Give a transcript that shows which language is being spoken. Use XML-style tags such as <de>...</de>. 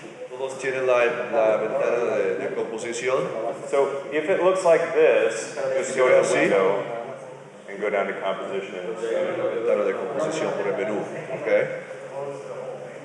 <es>Todos tienen la ventana de composición.</es> <en>So if it looks like this, just go to the</en> <es>Sí.</es> <en>window and go down to composition.</en> <es>La ventana de composición por el menú, ¿ok?</es>